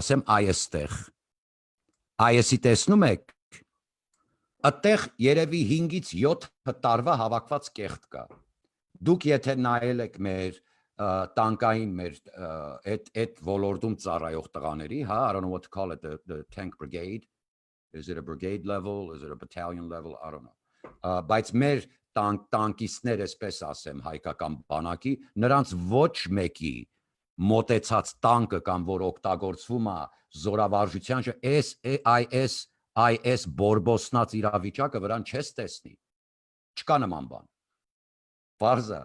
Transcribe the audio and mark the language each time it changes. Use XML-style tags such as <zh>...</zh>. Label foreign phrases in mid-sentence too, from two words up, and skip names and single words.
<hy>ասեմ, այստեղ Այսի տեսնում եք, այդտեղ երևի 5-ից 7 տարվա հավաքված կեղտ կա։ Դուք եթե նայել եք մեր տանկային մեր այդ ոլորտում ծառայող տղաների, հա,</hy> <en>I don't know what to call it, the tank brigade, is it a brigade level, is it a battalion level, I don't know.</en> <hy>Բայց մեր տանկիստներ, այսպես ասեմ, հայկական բանակի, նրանց ոչ մեկի մոտեցած տանկը կամ որ օգտագործվում է զորավարժության IS բորբոսնած իրավիճակը վրան չես տեսնի, չկա նման բան, պարզա,</hy>